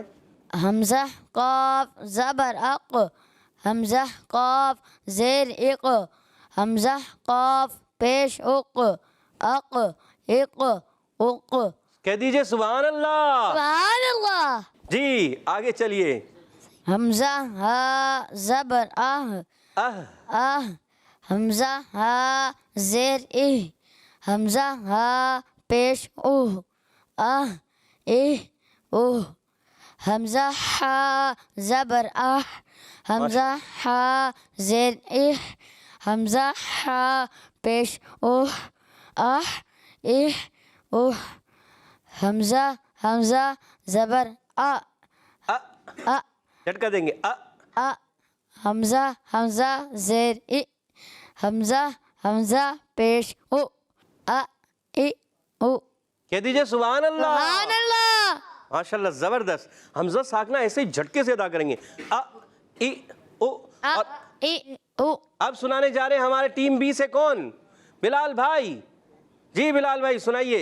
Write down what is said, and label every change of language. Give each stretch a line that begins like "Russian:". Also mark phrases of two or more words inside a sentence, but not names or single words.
Urdu: حمزہ قاف زبر اق. حمزہ قاف زیر اق. حمزہ قاف پیش اق. اق اق اق. کہہ دیجئے
Arabic: سبحان اللہ. سبحان اللہ.
Urdu: جی آگے چلیے. حمزہ ہا زبر آہ. آہ. حمزہ ہا زیر اہ. حمزہ ہا پیش اوہ. آہ اہ اوہ. حمزہ ہا زبر آہ. حمزہ ہا زیر اہ. حمزہ ہا پیش اوہ. آہ اہ اوہ. حمزہ حمزہ زبر آ. آ. جھٹکا دیں گے. آ. حمزہ حمزہ زیر ای. حمزہ حمزہ پیش او. آ ای او. کہہ دیجئے
Arabic: سبحان اللہ. سبحان اللہ.
Urdu: ماشاءاللہ، زبردست. حمزہ ساکنہ ایسے ہی جھٹکے سے ادا کریں گے. ا ای او. اور ای او. اب سنانے جا رہے ہیں ہمارے ٹیم بی سے. کون؟ بلال بھائی. جی بلال بھائی سنائیے.